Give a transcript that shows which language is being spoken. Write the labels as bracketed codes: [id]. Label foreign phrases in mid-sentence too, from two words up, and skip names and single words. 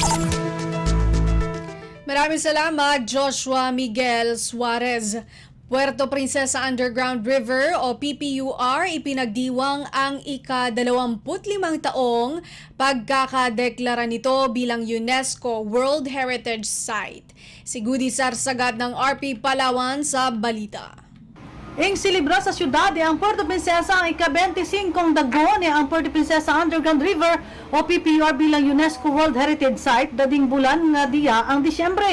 [tl] Maraming salamat, Joshua Miguel Suarez. Puerto Princesa Underground River o PPUR ipinagdiwang ang ika-25 taong pagkakadeklara nito bilang UNESCO World Heritage Site. Si Gudi Sarsagat ng RP Palawan sa balita. [cyo] Ing silibra sa syudad ang Puerto Princesa ang ika-25 dagon ang Puerto Princesa Underground River o PPUR bilang UNESCO World Heritage Site dading bulan nga diya ang Disyembre.